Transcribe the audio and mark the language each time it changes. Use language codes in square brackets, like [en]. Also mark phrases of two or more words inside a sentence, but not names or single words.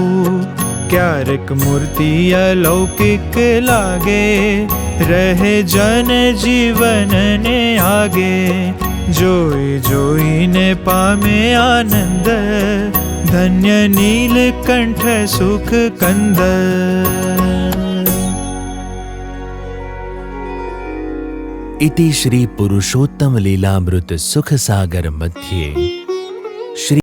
[gu] ક્યારેક મૂર્તિ અલૌકિક લાગે, રહે જન જીવનને આગે. જોઈ જોઈને પામે આનંદ, ધન્ય નીલકંઠ સુખ કંદ. [sa] इति श्री पुरुषोत्तम लीलामृत सुख सागर मध्ये श्री